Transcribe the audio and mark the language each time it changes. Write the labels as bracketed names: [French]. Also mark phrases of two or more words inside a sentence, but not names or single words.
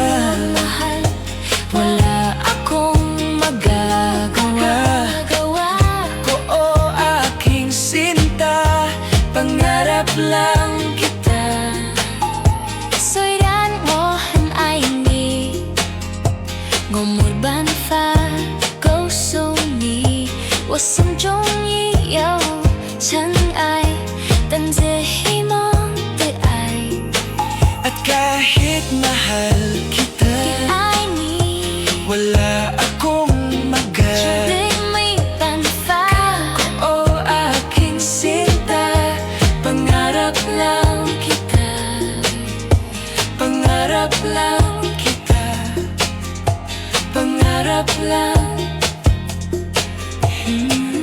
[Filipino] Mahal, wala akong magagawa. ko o aking sinta, pangarap lang kita. [Chinese] 虽然我很爱你，我没办法告诉你，我心中已有尘埃，但只希望对爱。 [Filipino] At kahit mahal kita, [Chinese] 爱你， [Filipino] wala akong [Chinese] 绝对没办法。 [Filipino] o aking sinta, pangarap lang kita, pangarap lang kita, pangarap lang.